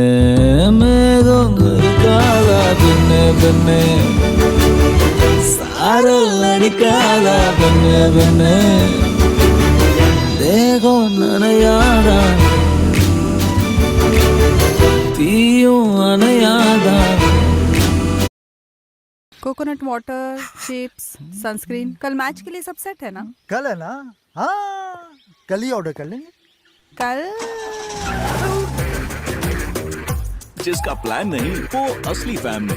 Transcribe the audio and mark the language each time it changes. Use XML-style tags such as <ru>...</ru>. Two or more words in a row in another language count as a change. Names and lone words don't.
<ta>மேகம் இருக்காதா பெண்ணே பெண்ணே, சாரல் அடிக்காதா பெண்ணே பெண்ணே, தேகம் நனையாதா தீயும் அணையாதா.</ta> <en>coconut water, chips, sunscreen.</en> <hi>कल मैच के लिए सब सेट है ना? कल है ना? हाँ, कल ही ऑर्डर कर लेंगे। कल जिसका प्लान नहीं वो असली फैम नहीं।</hi>